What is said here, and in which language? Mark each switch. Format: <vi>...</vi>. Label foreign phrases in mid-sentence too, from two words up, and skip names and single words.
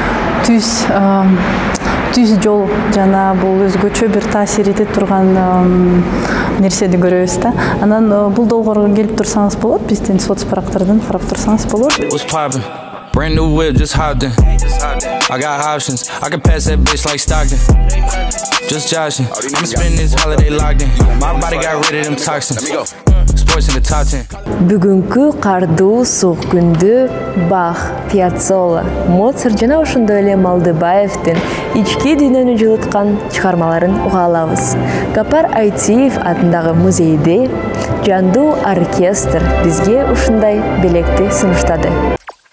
<ky>түз жол жана бул өзгөчө бир таасир эте турган нерсени көрөбүз да. Анан бул долбоорго келип турсаңыз болот, биздин соцпарактардан карап турсаңыз болот.</ky> <en>Brand new whip, just hopped in. I got options, I can pass that bitch like Stockton. Just joshing, I'ma spend this holiday locked in. My body got rid of them toxins. Sports in the top 10.</en> <ky>Бүгүнкү кардуу суук күндө Бах, Пьяццола, Моцарт жана ошондой эле Малдыбаевдин ички дүйнөнү жылыткан чыгармаларын уга алабыз. Гапар Айтиев атындагы музейде жандуу оркестр бизге ушундай белекти сунуштады.</ky>